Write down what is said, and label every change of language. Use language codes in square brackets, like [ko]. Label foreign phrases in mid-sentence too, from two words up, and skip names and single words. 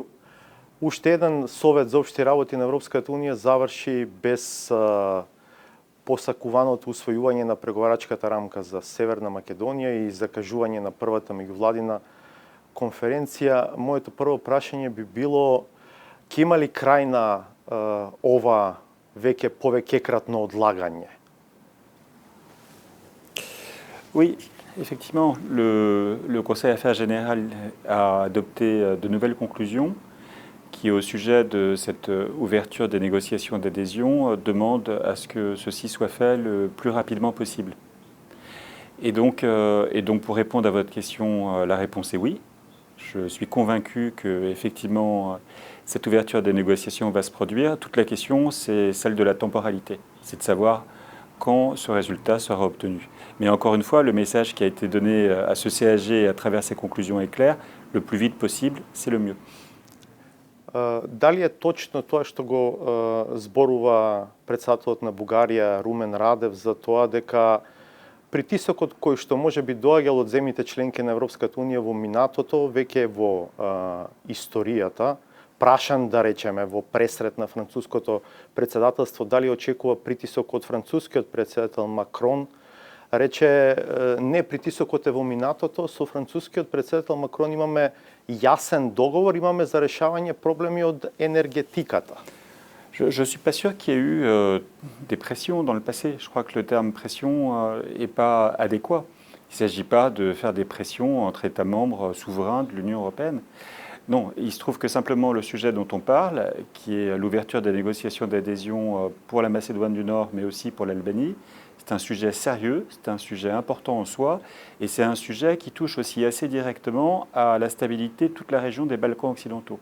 [mk] Уште еден Совет за општи работи на Европската Унија заврши без посакуваното усвојување на преговарачката рамка за Северна Македонија и закажување на првата меѓувладина конференција. Моето прво прашање би било: ќе има ли крај на ова веќе повеќекратно одлагање? [fr] Oui. Effectivement, le Conseil Affaires Générales a adopté de nouvelles conclusions qui, au sujet de cette ouverture des négociations d'adhésion, demandent à ce que ceci soit fait le plus rapidement possible. Et donc pour répondre à votre question, la réponse est oui. Je suis convaincu que, effectivement, cette ouverture des négociations va se produire. Toute la question, c'est celle de la temporalité. C'est de savoir quand ce résultat sera obtenu. Mais encore une fois, le message qui a été donné à ce CAG à travers ces conclusions est clair: le plus vite possible, c'est le mieux. [mk] Дали е точно тоа што го зборува председателот на Бугарија Румен Радев за тоа дека притисокот кој што може би доаѓал од земјите членки на Европската Унија во минатото веќе во историјата, прашан, да речеме, во пресрет на француското председателство, дали очекува притисок од францускиот председател Макрон, рече не, притисокот е во минатото, со францускиот председател Макрон имаме јасен договор, имаме за решавање проблеми од енергетиката. [fr] Je suis pas sûr qu'il y ait eu des pressions dans le passé. Je crois que le terme pression est pas adéquat. Il ne s'agit pas de faire des pressions entre États membres souverains de l'Union européenne. Non, il se trouve que simplement le sujet dont on parle, qui est l'ouverture des négociations d'adhésion pour la Macédoine du Nord, mais aussi pour l'Albanie, c'est un sujet sérieux, c'est un sujet important en soi, et c'est un sujet qui touche aussi assez directement à la stabilité de toute la région des Balkans occidentaux.